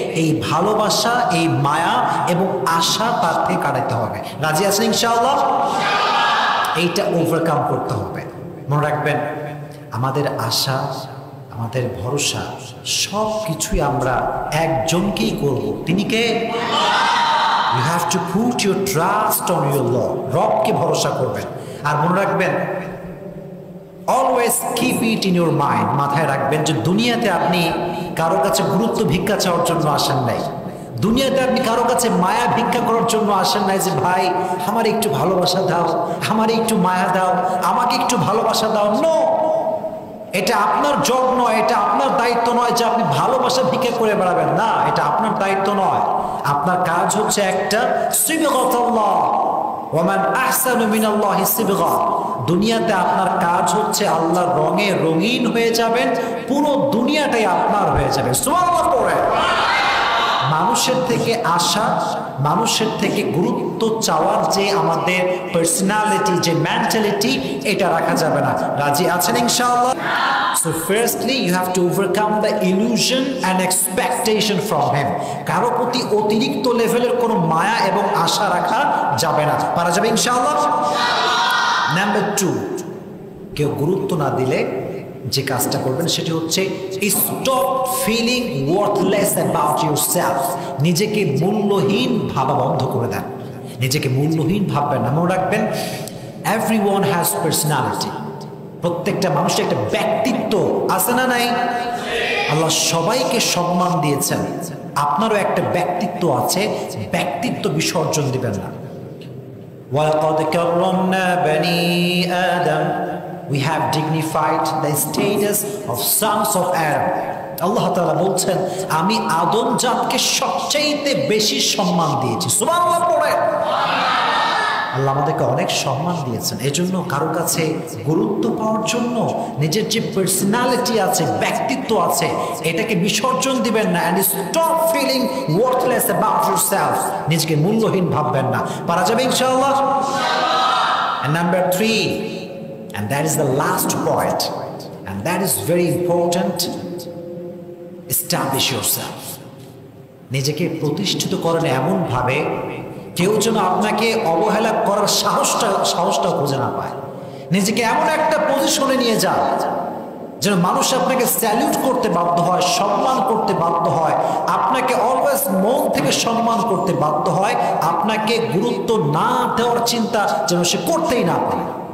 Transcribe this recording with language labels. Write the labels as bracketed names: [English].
[Bangla] এই ভালোবাসা, এই মায়া এবং আশা তার থেকে কাটাতে হবে। রাজি আছেন ইনশাআল্লাহ? এইটা ওভারকাম করতে হবে। মনে রাখবেন, আমাদের আশা, আমাদের ভরসা সব কিছুই আমরা একজনকেই করব। তিনি কে? [English] You have to put your trust on your Lord. [Bangla] রবকে ভরসা করবেন। আর মনে রাখবেন, [English] always keep it in your mind, [Bangla] মাথায় রাখবেন যে দুনিয়াতে আপনি কারো কাছে গুরুত্ব ভিক্ষা চাওয়ার জন্য আসেন নাই। দুনিয়াতে আপনি কারো কাছে মায়া ভিক্ষা করার জন্য আসেন নাই যে ভাই আমার একটু ভালোবাসা দাও, আমার একটু মায়া দাও, আমাকে একটু ভালোবাসা দাও। নো, এটা আপনার জব নয়, এটা আপনার দায়িত্ব নয় যে আপনি ভালোবাসা ভিক্ষা করে বেড়াবেন। না, এটা আপনার দায়িত্ব নয়। আপনার কাজ হচ্ছে একটা সিবগাতুল্লাহ, [Arabic] ওয়ামান আহসানু মিনাল্লাহি সিবগা। [Bangla] দুনিয়াতে আপনার কাজ হচ্ছে আল্লাহর রঙে রঙিন হয়ে যাবেন, পুরো দুনিয়াটাই আপনার হয়ে যাবে। সুবহানাল্লাহ পড়ে। মানুষের থেকে আশা, মানুষের থেকে গুরুত্ব চাওয়ার যে আমাদের পার্সোনালিটি, যে মেন্টালিটি, এটা রাখা যাবে না। রাজি আছেন ইনশাআল্লাহ? [English] So firstly you have to overcome the illusion and expectation from him. [Bangla] কারো প্রতি অতিরিক্ত লেভেলের কোনো মায়া এবং আশা রাখা যাবে না। পারা যাবে ইনশাআল্লাহ? নাম্বার 2, কেউ গুরুত্ব না দিলে যে কাজটা করবেন সেটি হচ্ছে [English] Stop feeling worthless about yourself. [Bangla] নিজেকে মূল্যহীন ভাবা বন্ধ করে দেন। নিজেকে মূল্যহীন ভাববেন না। মনে রাখবেন, [English] Everyone has personality. [Bangla] প্রত্যেকটা মানুষের একটা ব্যক্তিত্ব আছে না নাই? আল্লাহ সবাইকে সম্মান দিয়েছেন, আপনারও একটা ব্যক্তিত্ব আছে। ব্যক্তিত্ব বিসর্জন দিবেন না। [Arabic] ওয়ালাকাদ কাররামনা বনি আদম, [English] we have dignified the status of sons of Adam. [Bangla] আল্লাহ তাআলা বলছেন, আমি আদম জাতকে সবচেয়ে বেশি সম্মান দিয়েছি। সুবহানাল্লাহ পড়ে। আল্লাহ আমাদেরকে অনেক সম্মান দিয়েছেন। এজন্য কারো কাছে গুরুত্ব পাওয়ার জন্য নিজের যে পার্সোনালিটি আছে, ব্যক্তিত্ব আছে, এটাকে বিসর্জন দিবেন না। [English] and stop feeling worthless about yourself. [Bangla] নিজেকে মূল্যহীন ভাববেন না। পারা যাবে ইনশাআল্লাহ? [English] and number 3, and that is the last point, and that is very important, establish yourself. [Bangla] নিজেকে প্রতিষ্ঠিত করেন এমন ভাবে কেউ যেন আপনাকে অবহেলা করার সাহসটা খুঁজে না পায়। নিজেকে এমন একটা পজিশনে নিয়ে যান যেন মানুষ আপনাকে স্যালিউট করতে বাধ্য হয়, সম্মান করতে বাধ্য হয়, আপনাকে অলওয়েজ মন থেকে সম্মান করতে বাধ্য হয়, আপনাকে গুরুত্ব না দেওয়ার চিন্তা যেন সে করতেই না পারে।